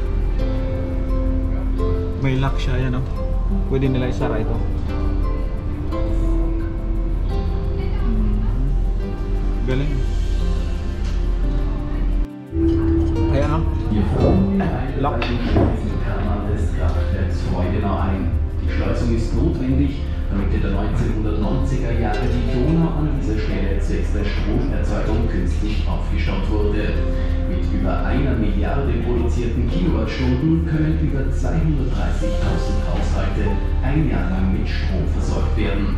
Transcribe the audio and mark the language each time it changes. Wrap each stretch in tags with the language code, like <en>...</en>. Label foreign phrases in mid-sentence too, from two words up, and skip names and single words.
<tl>May lock siya, ayan o. Pwede nila isara ito. Galing. Ayan o. Lock.</tl> <de>Die Schleusung ist notwendig, damit in den 1990er Jahren die Donau an dieser Stelle zwecks der Stromerzeugung künstlich aufgestaut wurde. Mit über 1 Milliarde produzierten Kilowattstunden können über 230.000 Haushalte ein Jahr lang mit Strom versorgt werden.</de>